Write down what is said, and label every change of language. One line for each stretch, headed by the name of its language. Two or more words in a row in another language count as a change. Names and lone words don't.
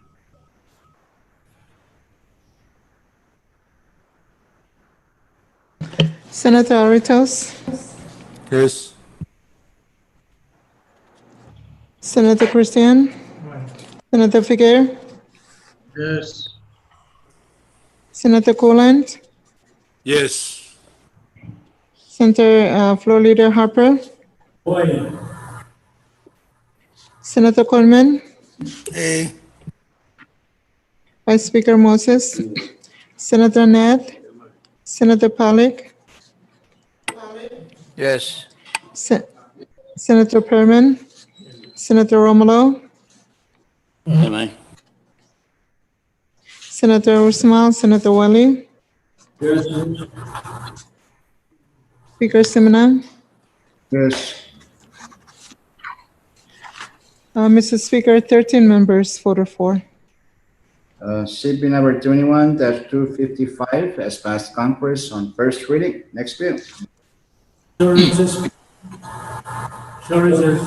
English: Senator Aritos, Yes. Senator Christian, Senator Figueroa, Yes. Senator Coland, Yes. Senator Floor Leader Harper, Boy, Senator Coleman, Hey. Vice Speaker Moses, Senator Ned, Senator Pollack, Yes. Senator Perman, Senator Romulo, Am I? Senator Usmal, Senator Wali, yes, Speaker Simina. Yes. Mr. Speaker, 13 members voted for. CP number 21-255 has passed Congress on first reading. Next bill. sure, recess. Sure, recess.